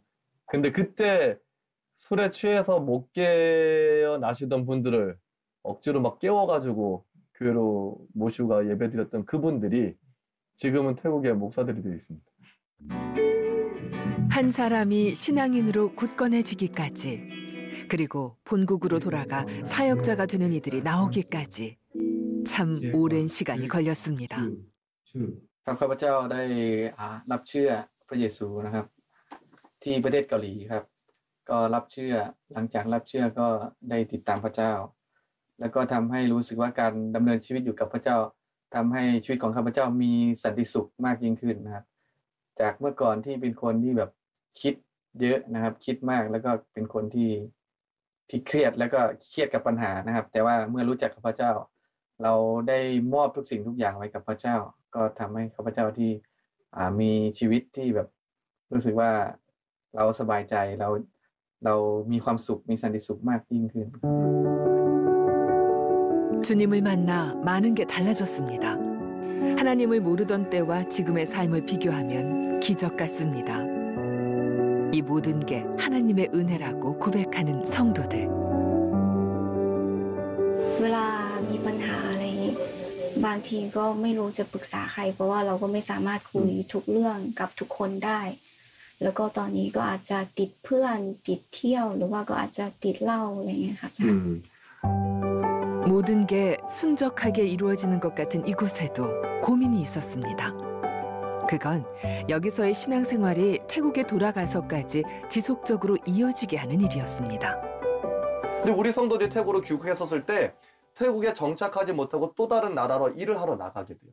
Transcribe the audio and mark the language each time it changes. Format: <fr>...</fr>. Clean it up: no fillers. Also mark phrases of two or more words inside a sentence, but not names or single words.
<ko>근데 그때 술에 취해서 못 깨어나시던 분들을 억지로 막 깨워가지고 교회로 모시고 예배드렸던 그분들이 지금은 태국의 목사들이 되어 있습니다. 한 사람이 신앙인으로 굳건해지기까지, 그리고 본국으로 돌아가 사역자가 되는 이들이 나오기까지 참 오랜 시간이 걸렸습니다.</ko> <th>ข้าพเจ้าได้รับเชื่อพระเยซูนะครับที่ประเทศเกาหลีครับก็รับเชื่อหลังจากรับเชื่อก็ได้ติดตามพระเจ้าแล้วก็ทำให้รู้สึกว่า การดำเนินชีวิตอยู่กับพระเจ้าทำให้ชีวิตของข้าพเจ้ามีสันติสุขมากยิ่งขึ้นนะครับจากเมื่อก่อนที่เป็นคนที่แบบคิดเยอะนะครับคิดมากแล้วก็เป็นคนที่เครียดแล้วก็เครียดกับปัญหานะครับแต่ว่าเมื่อรู้จักพระเจ้าเราได้มอบทุกสิ่งทุกอย่างไว้กับพระเจ้าก็ทำให้ข้าพเจ้าที่มีชีวิตที่แบบรู้สึกว่าเราสบายใจเรามีความสุขมีสันติสุขมากยิ่งขึ้น</th> <ko>주님을 만나 많은 게 달라졌습니다. 하나님을 모르던 때와 지금의 삶을 비교하면 기적 같습니다. 이 모든 게 하나님의 은혜라고 고백하는 성도들.</ko> <th>เวลามีปัญหาอะไรอย่างนี้บางทีก็ไม่รู้จะปรึกษาใครเพราะว่าเราก็ไม่สามารถคุยทุกเรื่องกับทุกคนได้ แล้วก็ตอนนี้ก็อาจจะติดเพื่อนติดเที่ยวหรือว่าก็อาจจะติดเหล้าอะไรอย่างเงี้ยค่ะ</th> <ko>모든 게 순적하게 이루어지는 것 같은 이곳에도 고민이 있었습니다. 그건 여기서의 신앙생활이 태국에 돌아가서까지 지속적으로 이어지게 하는 일이었습니다. 근데 우리 성도들이 태국으로 귀국했었을 때 태국에 정착하지 못하고 또 다른 나라로 일을 하러 나가게 돼요.</ko>